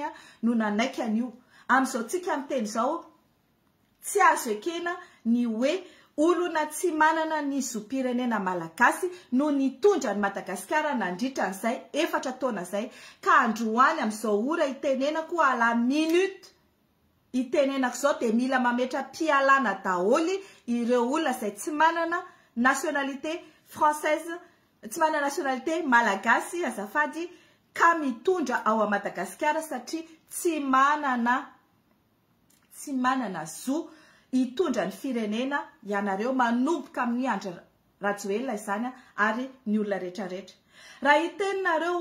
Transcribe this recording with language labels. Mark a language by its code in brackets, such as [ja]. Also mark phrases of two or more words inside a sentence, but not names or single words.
[mg] no nanaiky an'io amin'izao tsika miteny izao tsy azo ekena ny hoe olona tsy manana ny zom-pirenena malagasy no nitondra ny Madagasikara nandritra an'izay 4 taona zay ka androany amin'izao ora itenenako [fr] à la minute [mg] itenenako zao de mila mametra pialana daholy ireo olona izay tsy manana [fr] nationalité française [mg] tsy manana [fr] nationalité malagasy [mg] azafady ka mitondra ao a Madagasikara satria tsy manana zo itondra ny firenena ianareo manomboka amin'ny Andry Rajoelina izany ary ny olona rehetrarehetra raha iteninareo